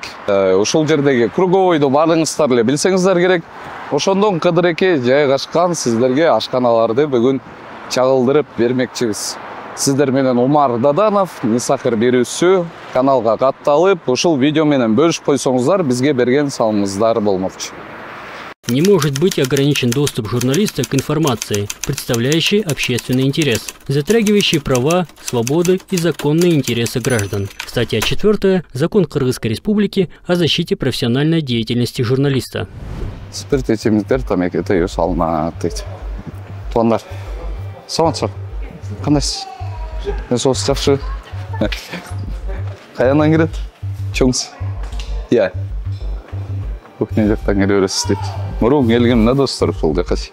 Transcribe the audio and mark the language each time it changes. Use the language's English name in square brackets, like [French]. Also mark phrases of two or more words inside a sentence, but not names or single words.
[Kyrgyz] Ушул жердеги круговойду баарыңыздар эле билсеңиздер керек. Ошондон кыдыреке жайгашкан сиздерге ашканаларды бүгүн чагылдырып бермекчибиз. Сиздер менен Умар Даданов, Нисахар берүүсү каналга катталып, ушул видео менен бөлүшүп койсоңуздар, бизге берген салымыңыздар болмокчу. [Russian] Не может быть ограничен доступ журналиста к информации, представляющей общественный интерес, затрагивающей права, свободы и законные интересы граждан. Статья 4. Закон Кыргызской Республики о защите профессиональной деятельности журналиста. [Kyrgyz] Спирт ичимдиктер тамеки тыюу салынат дейт. Туугандар, саламатсызбы? Кандайсыз? Денсаулыгыңыз жакшы? Каянан келет? Чоңсуз? Иә. Кухня жактан келе бересиз дейт. Мурун келгем да достор, ушул жака.